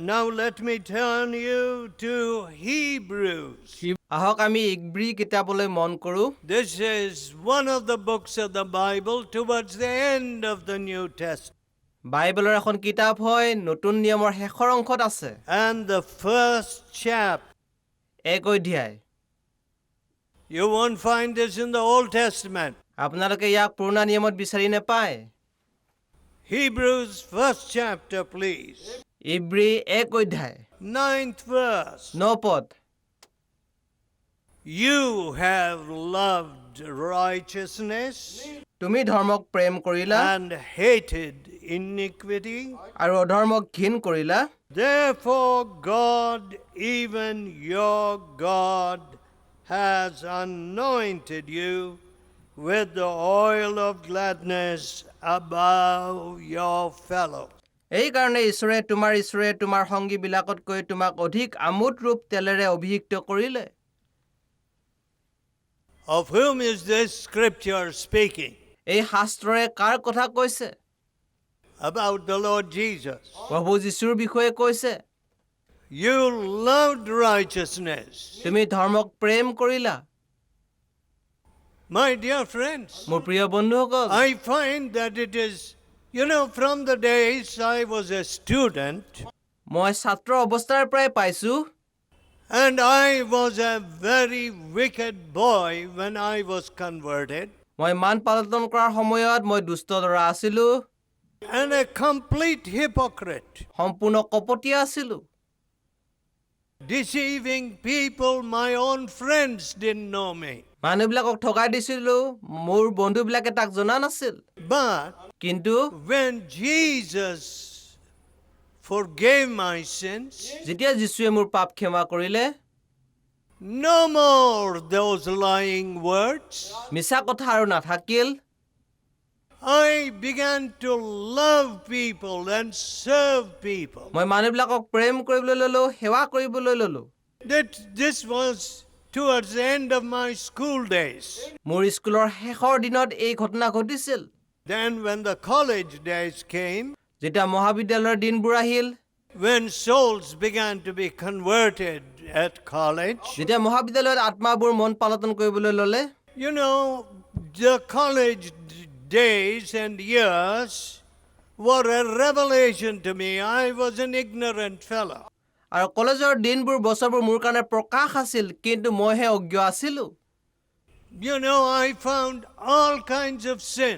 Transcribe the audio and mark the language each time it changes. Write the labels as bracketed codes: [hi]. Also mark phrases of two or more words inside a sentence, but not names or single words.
[en] Now let me turn you to Hebrews. [as] আহক আমি ইব্ৰী কিতাপলৈ মন কৰো [en] This is one of the books of the Bible towards the end of the New Testament. [as] বাইবেলৰ এখন কিতাপ হয় নতুন নিয়মৰ শেষৰ অংশত আছে [en] And the first chapter. [as] এক অধ্যায় [en] You won't find this in the Old Testament. [as] আপোনালোকে ইয়াক পুৰণা নিয়মত বিচাৰি নেপায় [en] Hebrews first chapter, please. [as] ইব্ৰী এক অধ্যায় [en] 9th verse. [as] 9 পদ [en] You have loved righteousness [as] তুমি ধৰ্মক প্ৰেম কৰিলা [en] and hated iniquity. [as] আৰু অধৰ্মক ঘিণ কৰিলা [en] Therefore God, even your God, has anointed you with the oil of gladness above your fellows. [as] এই কাৰণে ঈশ্বৰে তোমাৰ সংগীবিলাকতকৈ তোমাক অধিক আমোদ ৰূপ তেলেৰে অভিষিক্ত কৰিলে [en] Of whom is this scripture speaking? [as] এই শাস্ত্ৰৰে কাৰ কথা কৈছে [en] About the Lord Jesus. [as] প্ৰভু যীশুৰ বিষয়ে কৈছে [en] You loved righteousness. [as] তুমি ধৰ্মক প্ৰেম কৰিলা [en] My dear friends, [as] মোৰ প্ৰিয় বন্ধুসকল [en] I find that it is, from the days I was a student, [as] মই ছাত্ৰ অৱস্থাৰ পৰাই পাইছো [en] and I was a very wicked boy when I was converted, [as] মই মান পালন কৰাৰ সময়ত মই দুষ্ট ল'ৰা আছিলো [en] and a complete hypocrite, [as] সম্পূৰ্ণ কপটীয়া আছিলো [en] deceiving people. My own friends didn't know me. [as] মানুহবিলাকক ঠগাই দিছিলো মোৰ বন্ধুবিলাকে তাক জনা নাছিল [en] But [as] কিন্তু [en] when Jesus forgave my sins, [as] যেতিয়া যীশুৱে মোৰ পাপ ক্ষমা কৰিলে [en] no more those lying words. [as] মিছা কথা আৰু নাথাকিল [en] I began to love people and serve people. [as] মই মানুহবিলাকক প্ৰেম কৰিবলৈ ললো সেৱা কৰিবলৈ ললো [en] This was towards the end of my school days. [as] মোৰ স্কুলৰ শেষৰ দিনত এই ঘটনা ঘটিছিল [en] Then when the college days came, [as] যেতিয়া মহাবিদ্যালয়ৰ দিনবোৰ আহিল [en] when souls began to be converted at college, [as] যেতিয়া মহাবিদ্যালয়ত আত্মাবোৰ মন পালন কৰিবলৈ ললে [en] the college days and years were a revelation to me. I was an ignorant fellow. [as] আৰু কলেজৰ দিনবোৰ বছৰবোৰ মোৰ কাৰণে প্ৰকাশ আছিল কিন্তু মইহে অজ্ঞ আছিলো [en] I found all kinds of sin.